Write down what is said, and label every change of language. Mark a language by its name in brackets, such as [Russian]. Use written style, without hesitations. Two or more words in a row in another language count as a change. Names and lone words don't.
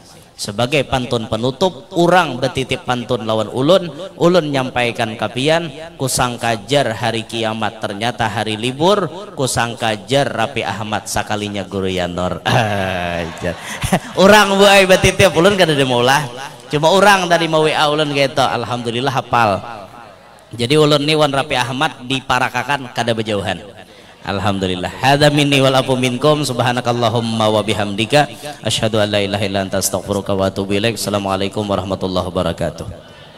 [Banjar] Sebagai pantun penutup urang betitip pantun lawan ulun nyampaikan kapian kusangka jar hari kiamat ternyata hari libur kusangka jar Rapi Ahmad sakalinya guru Yanor urang buai betitip ulun kada ada maulah cuma urang dari mau WA ulun gitu alhamdulillah hafal jadi ulun nih wan Rapi Ahmad diparakakan kada berjauhan. [Arabic] Alhamdulillah. هذا مني والعفو منكم سبحانك اللهم وبحمدك أشهد أن لا إله إلا أنت أستغفرك وأتوب إليك. السلام عليكم ورحمة الله وبركاته.